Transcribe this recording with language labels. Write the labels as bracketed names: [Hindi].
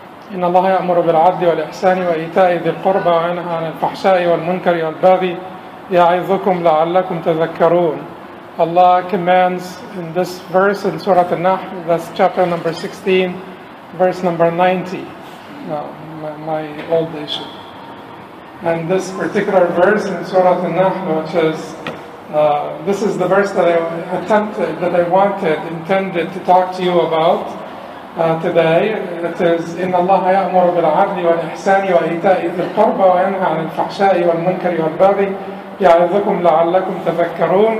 [Arabic] إن الله يأمر بالعدل والإحسان وإيتاء ذي القربى وينهى عن الفحشاء والمنكر والبغي يعظكم لعلكم تذكرون. [English] Allah commands in this verse in Surah Al-Nahl, that's chapter number 16, verse number 90, my old issue. And this particular verse in Surah Al-Nahl, which is, this is the verse that I intended to talk to you about today. It is, [Arabic] إن الله يأمر بالعدل والإحسان وإيتاء ذي القربى وينهى عن الفحشاء والمنكر والبغي يعظكم لعلكم تذكرون.